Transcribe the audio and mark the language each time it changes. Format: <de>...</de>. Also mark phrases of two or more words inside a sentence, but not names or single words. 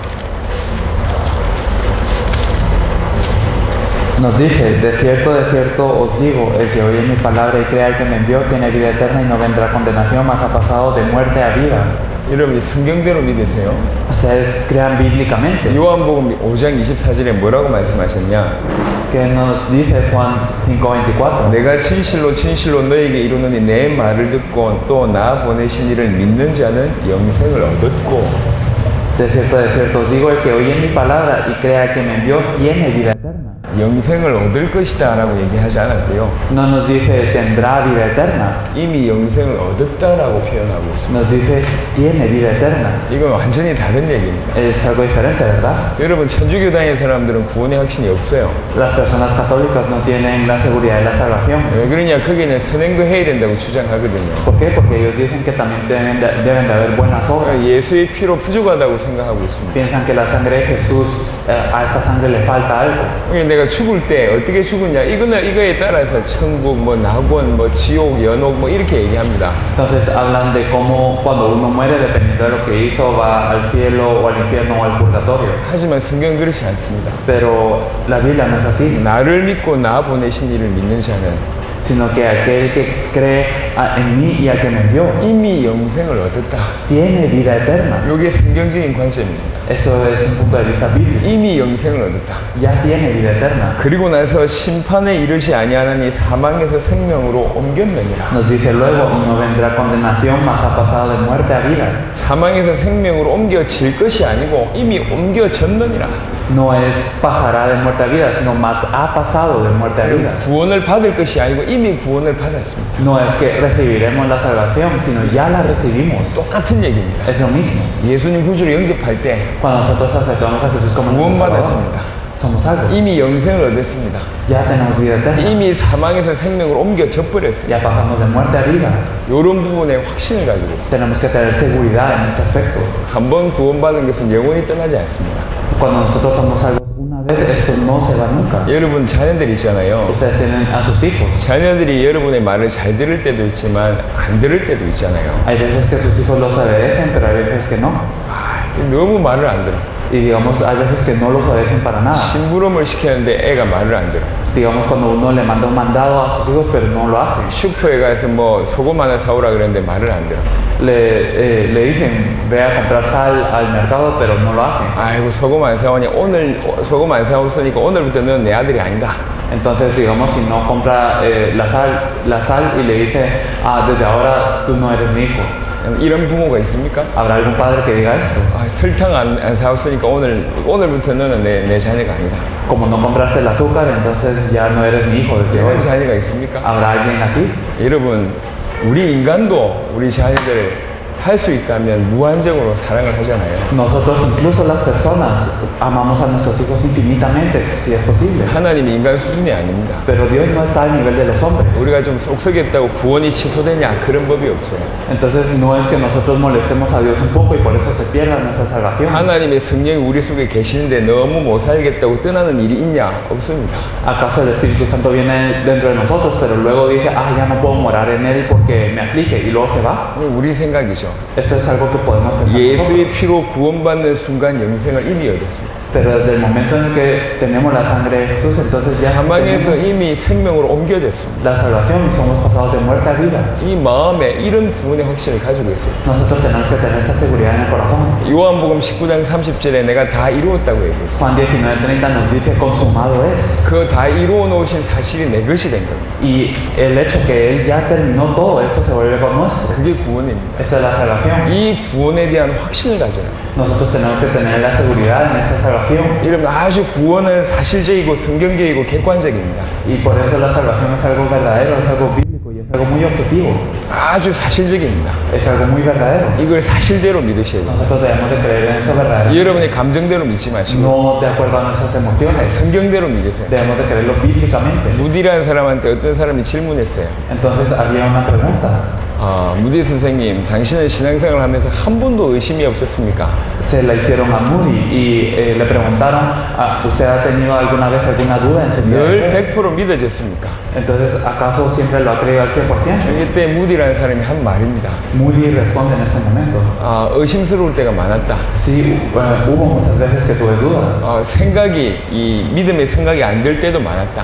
<es>Nos dice, de cierto os digo, el que oye mi palabra y crea el que me envió tiene vida eterna y no vendrá a condenación, mas ha pasado de muerte a vida.</es> <ko>여러분 성경대로 믿으세요.</ko> <es>Ustedes crean bíblicamente.</es> <ko>요한복음 5장 24절에 뭐라고 말씀하셨냐?</ko> <es>Que nos dice Juan 5:24.</es> <ko>내가 진실로 너에게 이루노니 내 말을 듣고 또 나 보내신 이를 믿는 자는 영생을 얻었고.</ko> <es>De cierto os digo, el que oye mi palabra y crea el que me envió tiene vida eterna.</es> <ko>영생을 얻을 것이다 라고 얘기하지 않았고요.</ko> <es>No nos dice tendrá vida eterna,</es> <ko>이미 영생을 얻었다라고 표현하고 있습니다.</ko> <es>nos dice tiene vida eterna.</es> <ko>이건 완전히 다른 얘기입니다.</ko> <es>Es algo diferente, ¿verdad?</es> <ko>여러분, 천주교 다니는 사람들은 구원의 확신이 없어요.</ko> <es>Las personas católicas no tienen la seguridad de la salvación.</es> <ko>왜 그러냐? 거기는 선행도 해야 된다고 주장하거든요.</ko> <es>¿Por qué? Porque ellos dicen que también deben de haber buenas obras.</es> <ko>예수의 피로 부족하다고 생각하고 있습니다.</ko> <es>Piensan que la sangre de Jesús, a esta sangre le falta algo.</es> <ko>내가 죽을 때 어떻게 죽었냐? 이거에 따라서 천국, 뭐 낙원, 뭐 지옥, 연옥, 뭐 이렇게 얘기합니다.</ko> <es>Entonces hablan de cómo cuando uno muere, dependiendo de lo que hizo, va al cielo o al infierno o al purgatorio.</es> <ko>하지만 성경은 그렇지 않습니다.</ko> <es>Pero la Biblia no es así,</es> <ko>나를 믿고 나 보내신 이를 믿는 자는</ko> <es>sino que aquel que cree en mí y al que me envió</es> <ko>이미 영생을 얻었다.</ko> <es>tiene vida eterna.</es> <ko>이게 성경적인 관점입니다.</ko> <es>Esto es un punto de vista bíblico.</es> <ko>이미 영생을 얻었다.</ko> <es>Ya tiene vida eterna.</es> <ko>그리고 나서 심판에 이르지 아니하나니 사망에서 생명으로 옮겼느니라.</ko> <es>Nos dice luego, y no vendrá condenación, mas ha pasado de muerte a vida.</es> <ko>사망에서 생명으로 옮겨질 것이 아니고 이미 옮겨졌느니라.</ko> <es>No es pasará de muerte a vida, sino más ha pasado de muerte a vida.</es> <ko>구원을 받을 것이 아니고 이미 구원을 받았습니다.</ko> <es>No es que recibiremos la salvación, sino ya la recibimos.</es> <ko>똑같은 얘기입니다.</ko> <es>Es lo mismo.</es> <ko>예수님 구주를 영접할 때</ko> <es>Cuando nosotros aceptamos a Jesús como nuestro Salvador,</es> <ko>구원받았습니다.</ko> <es>somos salvos.</es> <ko>이미 영생을 얻었습니다.</ko> <es>Ya tenemos vida eterna.</es> <ko>이미 사망에서 생명으로 옮겨져 버렸어요.</ko> <es>Ya pasamos de muerte a vida.</es> <ko>이런 부분에 확신을 가지고 있어요.</ko> <es>Tenemos que tener seguridad en este aspecto.</es> <ko>한번 구원받은 것은 영원히 떠나지 않습니다.</ko> <es>Cuando nosotros somos salvos una vez, esto no se va nunca.</es> <ko>여러분 자녀들 있잖아요.</ko> <es>Ustedes tienen a sus hijos.</es> <ko>자녀들이 여러분의 말을 잘 들을 때도 있지만 안 들을 때도 있잖아요.</ko> <es>Hay veces que sus hijos los obedecen, pero hay veces que no.</es> <ko>너무 말을 안 들어.</ko> <es>Y digamos, hay veces que no los obedecen para nada.</es> <ko>심부름을 시켰는데 애가 말을 안 들어.</ko> <es>Digamos, cuando uno le manda un mandado a sus hijos, pero no lo hacen.</es> <ko>슈퍼에 가서 뭐 소금 하나 사오라 그랬는데 말을 안 들어.</ko> <es>Le dicen, ve a comprar sal al mercado, pero no lo hacen.</es> <ko>아이고 소금 안 사오니 오늘 소금 안 사왔으니까 오늘부터 넌 내 아들이 아니다.</ko> <es>Entonces, digamos, si no compra la sal y le dice, desde ahora tú no eres mi hijo.</es> <ko>이런 부모가 있습니까?</ko> <es>¿Habrá algún padre que diga esto?</es> <ko>설탕 안 사왔으니까 오늘부터 너는 내 자녀가 아니다.</ko> <es>Como no compraste el azúcar, entonces ya no eres mi hijo desde hoy.</es> <ko>이런 자녀가 있습니까?</ko> <es>¿Habrá alguien así?</es> <ko>여러분, 우리 인간도 우리 자녀들을 할 수 있다면 무한정으로 사랑을 하잖아요.</ko> <es>Nosotros, incluso las personas, amamos a nuestros hijos infinitamente, si es posible.</es> <ko>하나님이 인간 수준이 아닙니다.</ko> <es>Pero Dios no está al nivel de los hombres.</es> <ko>우리가 좀 쏙쏙했다고 구원이 취소되냐 그런 법이 없어요.</ko> <es>Entonces no es que nosotros molestemos a Dios un poco y por eso se pierda nuestra salvación.</es> <ko>하나님의 성령이 우리 속에 계시는데 너무 못 살겠다고 떠나는 일이 있냐? 없습니다.</ko> <es>¿Acaso el Espíritu Santo viene dentro de nosotros, pero luego dice, ya no puedo morar en él porque me aflige y luego se va?</es> <ko>우리 생각이죠.</ko> <es>Esto es algo que podemos pensar</es> <ko>예수의</ko> <es>nosotros.</es> <ko>피로 구원받는 순간 영생을 이미 얻었습니다.</ko> <es>Pero desde el momento en el que tenemos la sangre de Jesús, entonces ya</es> <ko>사망에서</ko> <es>tenemos</es> <ko>이미 생명으로 옮겨졌습니다.</ko> <es>la salvación y somos pasados de muerte a vida.</es> <ko>이 마음에 이런 구원의 확신을 가지고 있어요.</ko> <es>Nosotros tenemos que tener esta seguridad en el corazón.</es> <ko>요한복음 19장 30절에 내가 다 이루었다고 얘기했어요.</ko> <es>Juan 19:30 nos dice, consumado es.</es> <ko>그 다 이루어 놓으신 사실이 내 것이 된 겁니다.</ko> <es>Y el hecho que Él ya terminó todo esto se vuelve con nuestro.</es> <ko>그게 구원입니다.</ko> <es>Esto es la salvación.</es> <ko>이 구원에 대한 확신을 가져요.</ko> <es>Nosotros tenemos que tener la seguridad en esta salvación.</es> <ko>여러분 아주 구원은 사실적이고 성경적이고 객관적입니다.</ko> <es>Y por eso la salvación es algo verdadero, es algo bíblico y es algo muy objetivo.</es> <ko>아주 사실적입니다.</ko> <es>Es algo muy verdadero.</es> <ko>이걸 사실대로 믿으셔야 돼요.</ko> <es>Nosotros debemos de creer en esto verdadero.</es> <ko>여러분의 감정대로 믿지 마시고</ko> <es>No de acuerdo a nuestras emociones.</es> <ko>성경대로 믿으세요.</ko> <es>Debemos de creerlo bíblicamente.</es> <ko>무디라는 사람한테 어떤 사람이 질문했어요.</ko> <es>Entonces había una pregunta.</es> <ko>무디 선생님, 당신은 신앙생활을 하면서 한 번도 의심이 없었습니까?</ko> <es>Se la hicieron a Moody y le preguntaron, ¿usted ha tenido alguna vez alguna duda en su vida?</es> <ko>늘 100% 믿어졌습니까?</ko> <es>Entonces, ¿acaso siempre lo ha creído al 100%?</es> <ko>이때 무디라는 사람이 한 말입니다.</ko> <es>Moody responde en este momento.</es> <ko>의심스러울 때가 많았다.</ko> <es>Sí, hubo muchas veces que tuve dudas.</es> <ko>이 믿음의 생각이 안 들 때도 많았다.</ko>